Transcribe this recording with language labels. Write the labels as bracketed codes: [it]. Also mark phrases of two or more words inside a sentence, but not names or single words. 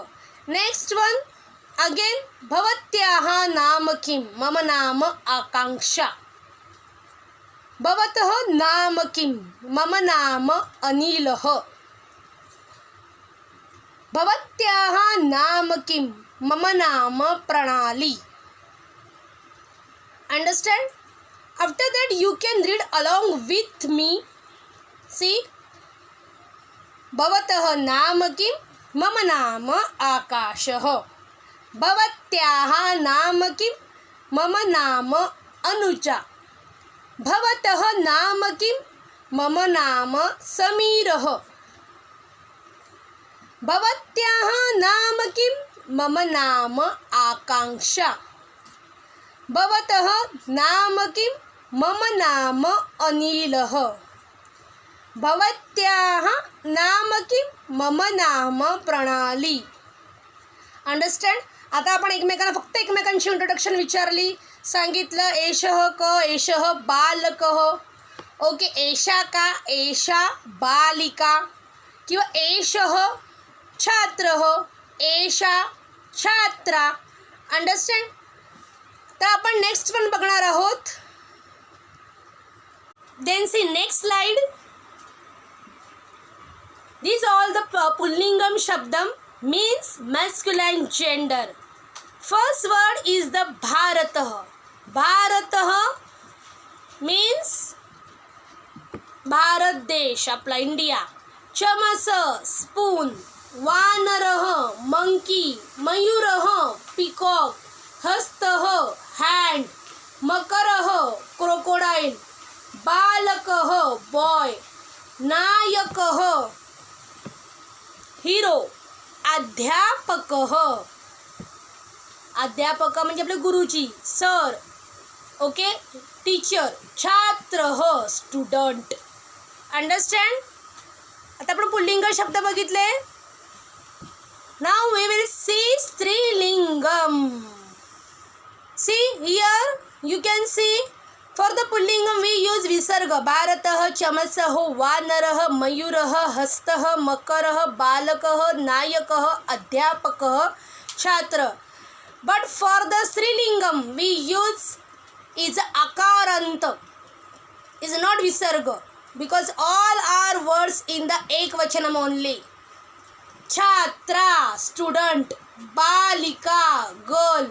[en] Next one again [sa] भवत्याः नाम किम. मम नाम आकांक्षा. भवतः नाम किम. मम नाम अनिलः. भवत्याः नाम किम. मम नाम प्रणाली. [en] Understand? After that you can read along with me. See? [sa] भवतः नाम किम. मम नाम आकाशः. भवत्याः नाम किम. मम नाम अनुजा. भवतः नाम किम. मम नाम समीरः. भवत्याः नाम किम. मम नाम आकांक्षा. भवतः नाम किम. मम नाम अनिलः. भवत्याः नाम किम. मम नाम प्रणाली. [mr] अंडरस्टँड. आता आपण एकमेकांना फक्त एकमेकांची इंट्रोडक्शन विचारली. सांगितलं [sa] एषः क एषः बालकः. [mr] ओके. [sa] एषा का एषा बालिका किंवा एषः छात्रः एषा छात्रा. [mr] अंडरस्टँड. तर आपण नेक्स्ट पण बघणार आहोत. [en] Then see next slide. This all the [sa] पुल्लिंगम शब्दम [en] means masculine gender. First word is the bharatah. [mr] Bharatah means भारत देश आपला इंडिया. [sa] चमस स्पून. वानरः मंकी. मयूरः पिकॉक. हस्तः हँड. मकरः क्रोकोडाईल. बालकः बॉय. नायकः हिरो. अध्यापकः. [mr] अध्यापक म्हणजे आपले गुरुजी सर. [en] Okay. Teacher. छात्रः स्टुडंट. [mr] अंडरस्टँड. आता आपण पुल्लिंग शब्द बघितले. [en] Now we will see स्त्रीलिंगम. See here you can see For the pullingam we use visarga. [sa] भारतः, चमसः, वानरः, मयूरः, हस्तः, मकरः, बालकः, नायकः, अध्यापकः, छात्र. [en] But for the Strilingam we use is Akaranta. Is not visarga. Because all are words in the ekvachanam only. Chhatra, student. Balika, girl.